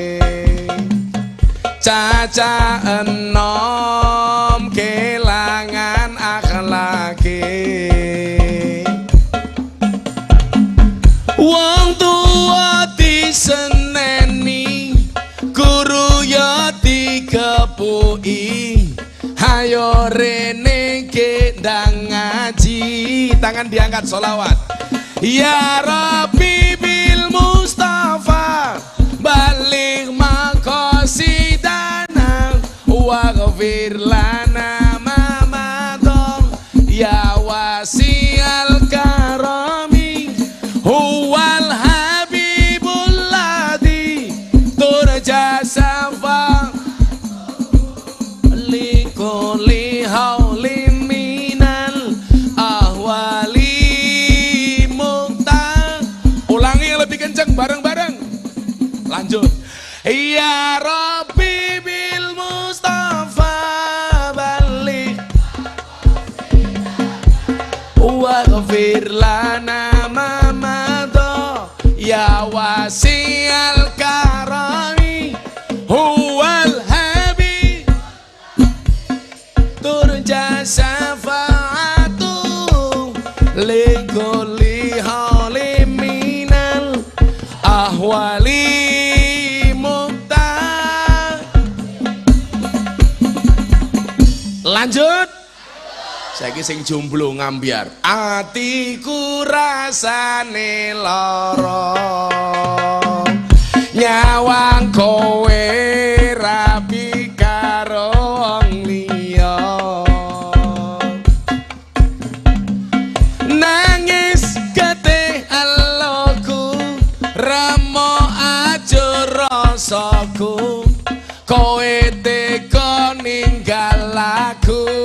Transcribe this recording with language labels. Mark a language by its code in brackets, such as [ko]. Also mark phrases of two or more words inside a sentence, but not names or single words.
[jv] caca enom kelangan akhlake, wong tua diseneni, guru ya dikepuki, hayo rene kendang ngaji. Tangan diangkat sholawat. [ar] يا ربي بالمصطفى بلغ مقاصدنا واغفر لنا ما مضى يا واسع الكرم هو الحبيب الذي ترجى شفاعته لكل هول من الأهوال. [jv] Kenceng bareng-bareng. Lanjut. [ar] يا ربي بالمصطفى بلغ واغفر لنا ما مضى يا واسع الكرم هو الحبيب ترجى شفاعته لكل هول من الأهوال مقتحم. [jv] Lanjut. Saiki sing jomblo ngambiar. Atiku rasane lara, nyawang kowe rabi karo wong liya, nangis getih eloku remo aja rasaku, kowe teka ninggal aku.